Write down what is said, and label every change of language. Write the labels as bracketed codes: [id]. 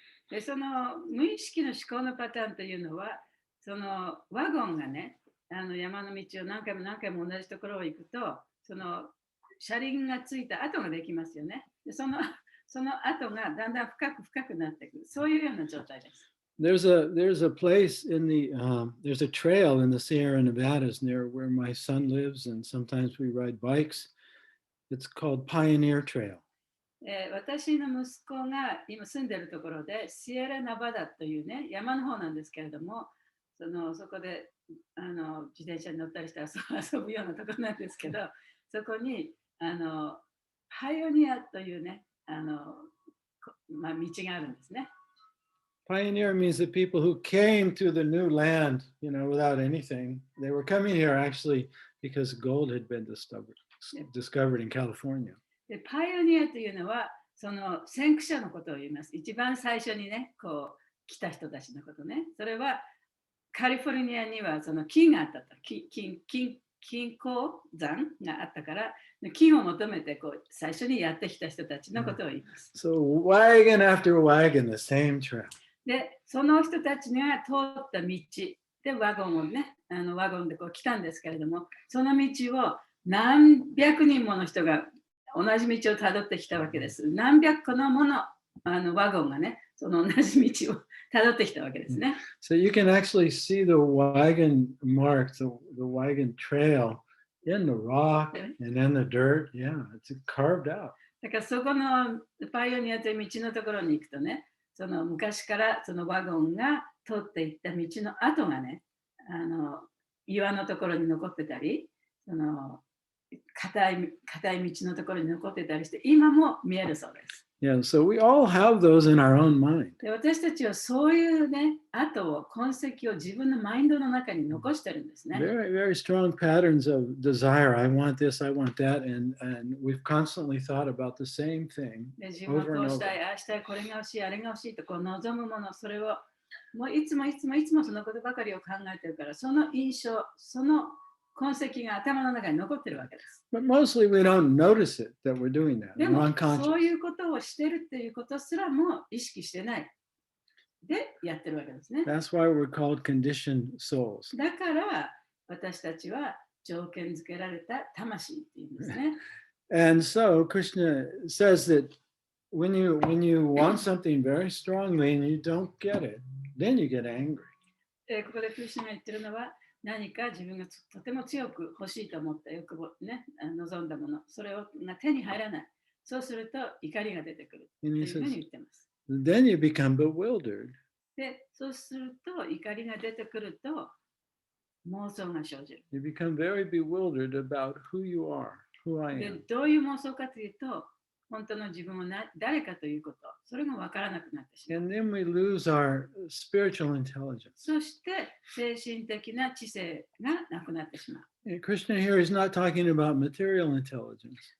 [ja] で、その無意識の思考のパターンというのは、そのワゴンがね、山の道を何回も何回も同じところを行くと、その車輪がついた跡ができますよね。で、その跡がだんだん深くなっていく。そういうような状態です。 [en] There's a place in the there's a trail in the Sierra Nevadas near where my son lives, and sometimes we ride bikes. It's called Pioneer Trail. [ja] 私の息子が今住んでいるところで、シエラ・ナバダというね、山の方なんですけれども、そこで自転車に乗ったりしたら遊ぶようなところなんですけど、そこにパイオニアというね、道があるんですね。 [en] Pioneer means the people who came to the new land, without anything. They were coming here actually because gold had been discovered in California. [ja] でパイオニアというのは、その先駆者のことを言います。一番最初にね、来た人たちのことね。それはカリフォルニアにはその金があったと。金鉱山があったから、金を求めて最初にやってきた人たちのことを言います。 [en] So wagon after wagon, the same trail. [ja] で、その人たちが通った道でワゴンで来たんですけれども、その道を何百人もの人が同じ道をたどってきたわけです。何百個のワゴンがね、その同じ道をたどってきたわけですね。 [en] So you can actually see the wagon marks, the wagon trail in the rock and in the dirt. Yeah, it's carved out. [ja] だからそこのパイオニアという道のところに行くとね、その昔からそのワゴンが通っていった道の跡がね、岩のところに残ってたり、その硬い道のところに残ってたりして、今も見えるそうです。 [en] Yeah, so we all have those in our own mind. [ja] で私たちはそういうね、痕を自分のマインドの中に残してるんですね。 [en] Very, very strong patterns of desire. I want this, I want that, and we've constantly thought about the same thing [ja] で自分は [en] over [ja] こ [en] and [ja] うしたい、 [en] over. [ja] ああしたい、これが欲しい、あれが欲しいと望むもの、それをもういつもそのことばかりを考えてるから、その印象、その痕跡が頭の中に残ってるわけです。 [en] But mostly we don't notice it that we're doing that. [ja] で [en] We're [ja] も、 [en] unconscious. [ja] そういうことをしてるっていうことすらも意識してない。で、やってるわけですね。 [en] That's why we're called conditioned souls. [ja] だから、私たちは条件付けられた魂っていうんですね。 [en] And so Krishna says that when you want something very strongly and you don't get it, then you get angry. [ja] ここでクリシュナが言ってるのは、何か自分がとても強く欲しいと思った欲望ね、望んだもの、それが手に入らない。そうすると怒りが出てくるというふうに言ってます。 [en] Then you become bewildered. [ja] で、そうすると怒りが出てくると妄想が生じる。 [en] You become very bewildered about who you are, who I [ja] で、 [en] am. [ja] どういう妄想かというと、本当の自分は誰かということ、それが分からなくなってしまう。 [en] And then we lose our spiritual intelligence. [ja] そして精神的な知性がなくなってしまう。 [en] And Krishna here is not talking about material intelligence.